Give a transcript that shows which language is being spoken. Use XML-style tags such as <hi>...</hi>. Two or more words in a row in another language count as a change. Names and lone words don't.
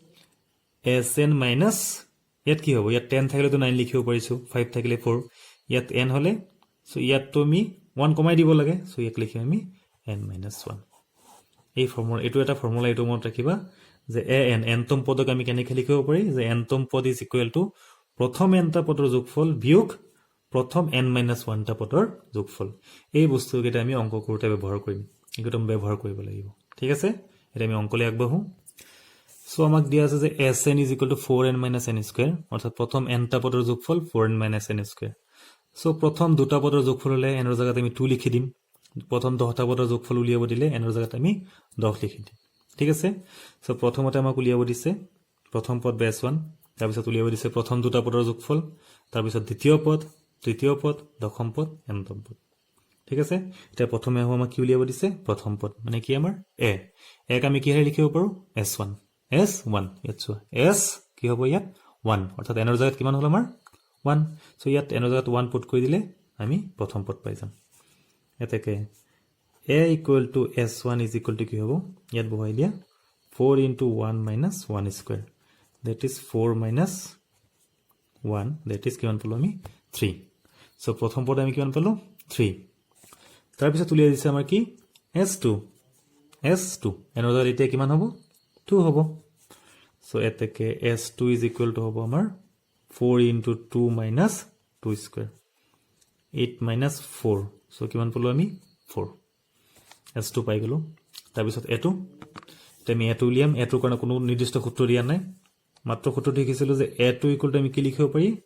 <en>sn minus</en> <as>ইয়াত কি হ'ব ইয়াত 10 থাকিলে তো 9 লিখিব পাৰিছো 5 থাকিলে 4 ইয়াত n হলে সো ইয়াত তো আমি 1 কমাই দিব লাগে সো ইয়াক লিখিম আমি</as> <en>n minus 1</en> <as>এই ফৰ্মুলা এটো এটা ফৰ্মুলা এটো মনত ৰাখিবা যে an nতম পদক আমি কেনেকৈ লিখিব পাৰি যে nতম পদ</as> <en>is equal to</en> <as>প্ৰথম nটা পদৰ যোগফল বিয়োগ প্ৰথম n minus 1 টা পদৰ যোগফল এই বস্তুকেইটা আমি অংক কৰোতে ব্যৱহাৰ কৰিম এগুলো ব্যৱহাৰ কৰিব লাগিব ঠিক আছে এটা আমি অংকলে আগবাঢ়ো সো আমাক দিয়া আছে যে</as> <en>sn is equal to 4n minus n square</en> <as>অর্থাৎ প্রথম n টা পদৰ যোগফল</as> <en>4n minus n square</en> <as>সো প্রথম দুটা পদৰ যোগফল হলে n ৰ জায়গাত আমি 2 লিখি দিম প্রথম 10 টা পদৰ যোগফল উলিয়াব দিলে n ৰ জায়গাত আমি 10 লিখি দিম ঠিক আছে সো প্ৰথমতে আমাক উলিয়াব দিছে প্ৰথম পদ বেস 1 তাৰ পিছত উলিয়াব দিছে প্ৰথম দুটা পদৰ যোগফল তাৰ পিছত দ্বিতীয় পদ তৃতীয় পদ দশম পদ nতম পদ ঠিক আছে এটা প্ৰথমে আমাক কি উলিয়াব দিছে প্ৰথম পদ মানে কি আমাৰ a এক আমি কি হেৰি লিখিব পাৰো s1 s1 ইয়াত চোৱা s কি হ'ব ইয়াত 1 অৰ্থাৎ n ৰ জায়গাত কিমান হল আমাৰ 1 সো ইয়াত n ৰ জায়গাত 1 পুট কৰি দিলে আমি প্ৰথম পদ পাই যাম এতেকে</as> <en>a equal to s1 is equal to</en> <as>কি হ'ব ইয়াত বহাই দিয়া</as> <en>4 into 1 minus 1 square that is 4 minus 1 that is</en> <as>কিমান পালো আমি 3 সো প্ৰথম পদ আমি কিমান পালো 3 তাৰ পিছত উলিয়াই দিছে আমাৰ কি s2 n ৰ জায়গাত এতিয়া কিমান হ'ব 2 হ'ব সো এতেকে</as> <en>s2 is equal to</en> <as>হ'ব আমাৰ</as> <en>4 into 2 minus 2 square 8 minus 4</en> <as>সো কিমান পালো আমি 4 s2 পাই গলো তাৰ পিছত a2 তেমি a2 উলিয়াম a2 কাৰণে কোনো নিৰ্দিষ্ট সূত্ৰ দিয়া নাই মাত্ৰ সূত্ৰ দেখিছিলো যে a2</as> <en>equal to</en> <as>আমি কি লিখিব পাৰি</as>